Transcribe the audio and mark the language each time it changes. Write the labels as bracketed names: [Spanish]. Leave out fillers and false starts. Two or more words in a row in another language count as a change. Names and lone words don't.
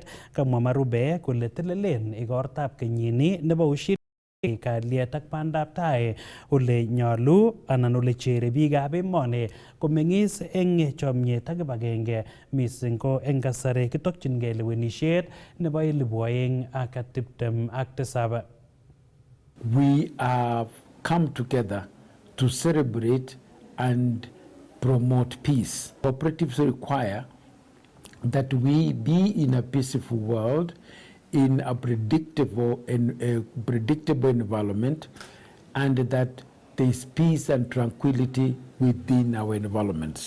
[Kalenjin] Kamwa Marube kole telelen igortab kenyini nebo Ushirika kalyet ak bandab tai ole nyolu anan ole chere biikab emoni komeng'is eng chomyet ak kibagenge mising ko eng kasari kitokyingei lewenisiet nebo 2027. [English] We have come together to celebrate and promote peace. Cooperatives require that we be in a peaceful world, in a predictable environment, and that there is peace and tranquility within our environments.